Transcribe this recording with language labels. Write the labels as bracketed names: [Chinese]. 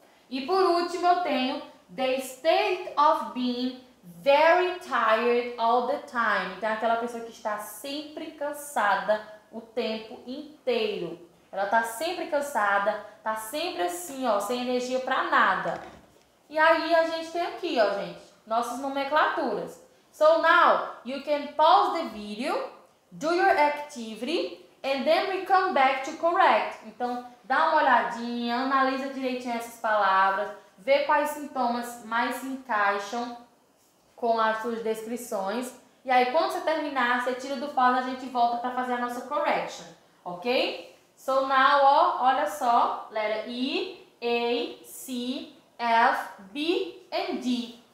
[Portuguese] E por último, eu tenho [English] the state of being very tired all the time. [Portuguese] Então, é aquela pessoa que está sempre cansada o tempo inteiro. Ela tá sempre cansada, tá sempre assim, ó, sem energia para nada. E aí a gente tem aqui, ó, gente, nossas nomenclaturas. [English] So now you can pause the video, do your activity, and then we come back to correct. [Portuguese] Então, dá uma olhadinha, analisa direitinho essas palavras, vê quais sintomas mais se encaixam com as suas descrições. E aí, quando você terminar, você tira do pause e a gente volta para fazer a nossa correction, ok? [English] So now, [Portuguese] ó, olha só, letra E, A, C, F, B and D.